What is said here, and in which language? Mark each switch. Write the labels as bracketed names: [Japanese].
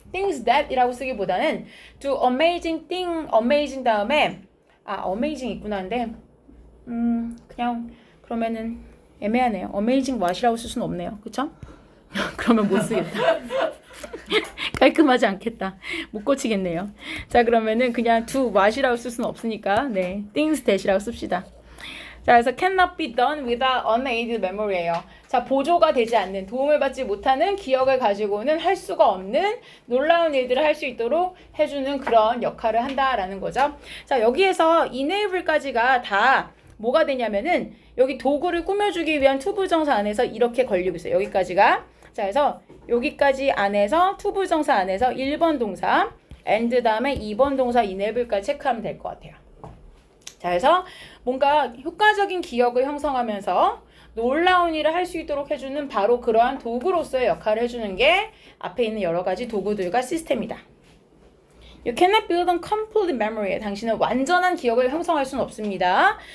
[Korean] things that 이라고 쓰기보다는 [English] do amazing thing, [Korean] amazing 다음에 amazing 있구나 한데 그냥 그러면은 애매하네요. amazing what이라고 쓸 수는 없네요. 그쵸? 그러면 못 쓰겠다. 깔끔하지 않겠다. 못 고치겠네요. 자, 그러면은 그냥 do what이라고 쓸 수는 없으니까 네, things that이라고 씁시다. [English] 자, 그래서 cannot be done without unaided memory예요. [Korean] 자, 보조가 되지 않는, 도움을 받지 못하는 기억을 가지고는 할 수가 없는 놀라운 일들을 할 수 있도록 해주는 그런 역할을 한다라는 거죠. 자, 여기에서 enable까지가 다 뭐가 되냐면은 여기 도구를 꾸며주기 위한 투부정사 안에서 이렇게 걸리고 있어요. 여기까지가. 자, 그래서 여기까지 안에서 투부정사 안에서 1번 동사 and 다음에 2번 동사 enable까지 체크하면 될 것 같아요. 자, 그래서 뭔가 효과적인 기억을 형성하면서 놀라운 일을 할 수 있도록 해주는 바로 그러한 도구로서의 역할을 해주는 게 앞에 있는 여러 가지 도구들과 시스템이다. [English] You cannot build a complete memory. [Korean] 당신은 완전한 기억을 형성할 수는 없습니다.